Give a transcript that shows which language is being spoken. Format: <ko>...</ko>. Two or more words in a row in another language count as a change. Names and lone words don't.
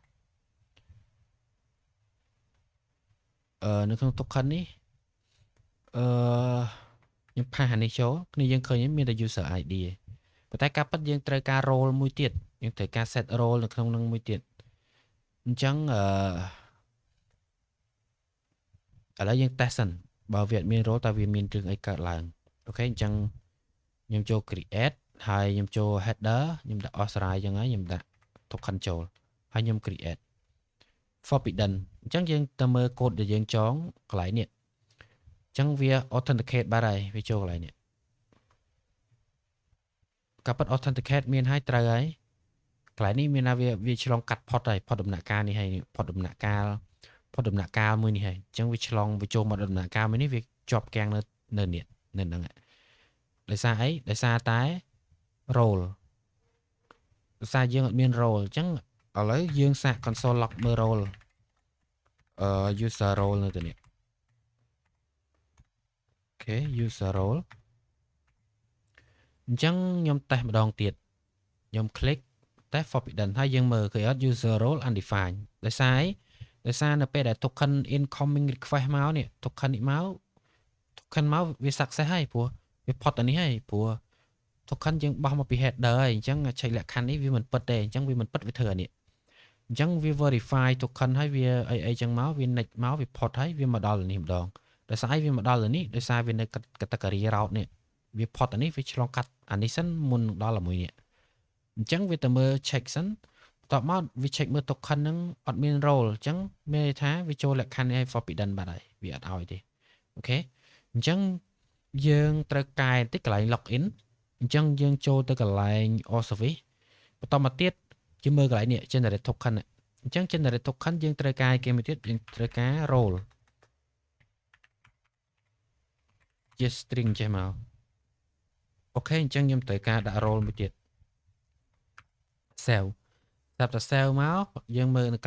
<km>នៅក្នុង token នេះខ្ញុំផាសអានេះចូលគ្នាយើងឃើញមានតែ</km> <en>user ID</en> <km>ឯងប៉ុន្តែការពិតយើងត្រូវការ role មួយទៀតយើងត្រូវការ</km> <en>set role</en> <km>នៅក្នុងនឹងមួយទៀតអញ្ចឹង ឥឡូវយើង test សិនបើវាអត់មាន role តើវាមានរឿងអីកើតឡើងអូខេអញ្ចឹងខ្ញុំចូល create ហើយខ្ញុំចូល header ខ្ញុំដាក់ authorize អញ្ចឹងហើយខ្ញុំដាក់ token ចូលហើយខ្ញុំ</km> <en>create forbidden</en> <km>អញ្ចឹងយើងទៅមើល code ដែលយើងចងកន្លែងនេះអញ្ចឹងវា authenticate បាត់ហើយវាចូលកន្លែងនេះ ការពិត authenticate មានហើយត្រូវហើយកន្លែងនេះមានថាវាឆ្លងកាត់ផុតហើយផុតដំណាក់កាលនេះហើយផុតដំណាក់កាលមួយនេះហើយអញ្ចឹងវាឆ្លងវាចូលមកដំណាក់កាលមួយនេះវាជាប់គាំងនៅនេះនៅហ្នឹងដោយសារអីដោយសារតែ role ដោយសារយើងអត់មាន role អញ្ចឹងឥឡូវយើងសាក</km> <en>console log</en> <km>មើល role</km> <en>user role</en> <km>នៅទៅនេះអូខេ</km> <en>user role</en> <km>អញ្ចឹងខ្ញុំតេស្តម្ដងទៀតខ្ញុំ</km> <en>click test forbidden</en> <km>ហើយយើងមើលឃើញអត់</km> <en>user role undefined</en> <km>ដោយសារនៅពេលដែល</km> <en>token incoming request</en> <km>មកនេះ token នេះមក token មកវា success ហើយព្រោះវា ផុតអានេះហើយព្រោះ token យើងបោះមកពី header ហើយអញ្ចឹងឆែកលក្ខខណ្ឌនេះវាមិនពិតទេអញ្ចឹងវាមិនពិតវាធ្វើអានេះអញ្ចឹងវា</km> <en>verify token</en> <km>ហើយវាអីចឹងមកវា next មក វាផុតហើយវាមកដល់នេះម្ដងដោយសារវាមកដល់នេះដោយសារវានៅ</km> <en>category route</en> <km>នេះវាផុតអានេះវាឆ្លងកាត់អានេះ សិនមុនដល់អាមួយនេះអញ្ចឹងវាទៅមើល check សិនបន្ទាប់មកវា check មើល token ហ្នឹងអត់មាន role អញ្ចឹងមានន័យថាវាចូលលក្ខខណ្ឌនេះឲ្យ forbidden បាត់ហើយវាអត់ឲ្យទេអូខេអញ្ចឹងយើងត្រូវកែបន្តិចកន្លែង login អញ្ចឹងយើងចូលទៅកន្លែង</km> <en>all service</en> <km>បន្តមកទៀតយើងមើលកន្លែងនេះ</km> <en>generate token</en> <km>អញ្ចឹង</km> <en>generate token</en> <km>យើងត្រូវការគេមួយទៀតយើងត្រូវការ role ជា string ចេះមកអូខេអញ្ចឹងខ្ញុំត្រូវការដាក់ role មួយទៀត save ស្រាប់តែ save មកយើងមើលនៅ</km>